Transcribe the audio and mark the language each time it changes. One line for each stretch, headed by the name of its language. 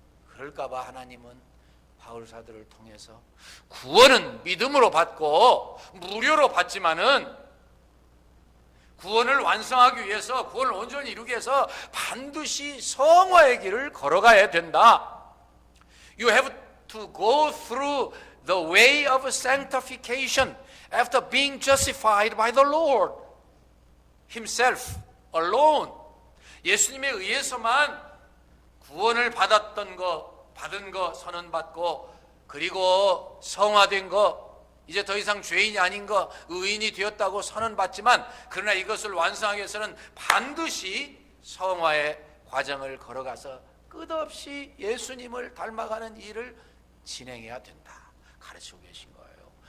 Korean: 그럴까봐 하나님은 바울사도를 통해서 구원은 믿음으로 받고 무료로 받지만은 구원을 완성하기 위해서, 구원을 온전히 이루기 위해서 반드시 성화의 길을 걸어가야 된다.
English: You have to go through the way of sanctification after being justified by the Lord Himself alone.
Korean: 예수님에 의해서만 구원을 받은 거 선언받고, 그리고 성화된 거, 이제 더 이상 죄인이 아닌 거, 의인이 되었다고 선언받지만, 그러나 이것을 완성하기 위해서는 반드시 성화의 과정을 걸어가서 끝없이 예수님을 닮아가는 일을 진행해야 된다 가르치고 계신 거예요.